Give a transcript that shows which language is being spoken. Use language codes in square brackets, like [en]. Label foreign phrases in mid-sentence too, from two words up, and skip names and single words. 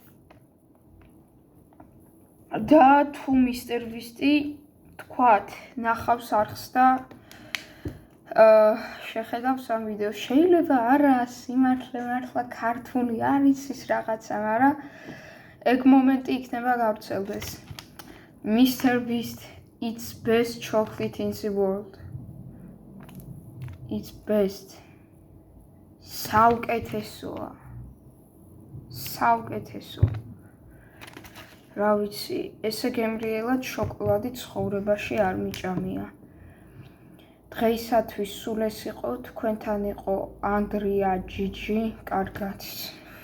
[ka] და თუ Mr. Beast-ი თქვათ, ნახავს არხს და შეხედავს ამ ვიდეოს. შეიძლება არა სიმართლე მართლა ქართული არის ის რაღაცა, მაგრამ ეგ მომენტი იქნება გავრცელდეს. [en] Mr. Beast, it's best chocolate in the world. It's best. [ka] საუკეთესოა. საუკეთესო. რა ვიცი, ესე გემრიელად შოკოლადი ცხოვრებაში არ მიჭამია. დღეისათვის სულ ეს იყო, თქვენთან იყო ანდრია ჯიჯი, კარგად.